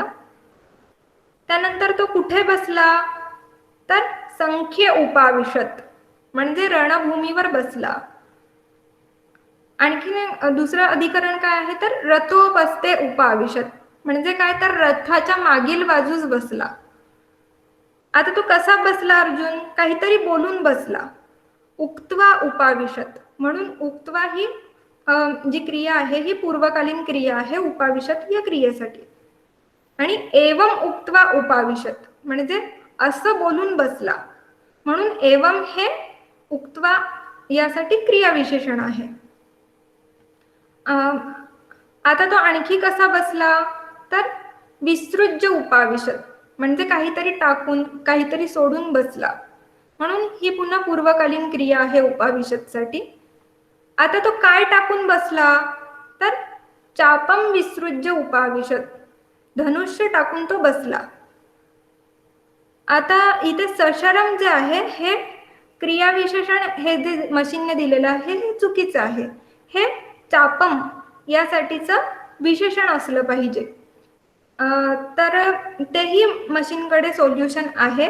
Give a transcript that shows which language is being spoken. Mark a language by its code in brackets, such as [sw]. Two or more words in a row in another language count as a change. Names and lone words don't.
[mr] त्यानंतर तो कुठे बसला, तर [sa] संख्ये उपाविशत [mr] म्हणजे रणभूमीवर बसला. आणखी दुसरं अधिकरण काय आहे, तर [sa] रथोपस्थे उपाविशत [mr] म्हणजे काय, तर रथाच्या मागील बाजूस बसला. आता तो कसा बसला अर्जुन, काहीतरी बोलून बसला. [sa] उक्त्वा उपाविशत [mr] म्हणून उक्त्वा ही जी क्रिया आहे ही पूर्वकालीन क्रिया आहे उपाविशत या क्रियेसाठी. आणि [sa] एवम उक्त्वा उपाविशत [mr] म्हणजे असं बोलून बसला, म्हणून एवम हे उक्त्वा यासाठी क्रिया विशेषण आहे. आता तो आणखी कसा बसला, तर [sa] विसृज्य उपाविशत [mr] म्हणजे काहीतरी टाकून काहीतरी सोडून बसला, म्हणून ही पुन्हा पूर्वकालीन क्रिया आहे उपाविशत साठी. आता तो काय टाकून बसला, तर [sa] चापम विसृज्य उपाविशत [mr] धनुष्य टाकून तो बसला. आता इथे सशरम जे आहे हे क्रिया विशेषण हे जे मशीनने दिलेलं आहे हे चुकीचं आहे. हे चापम यासाठीचं विशेषण असलं पाहिजे. तर तेही मशीनकडे सोल्युशन आहे.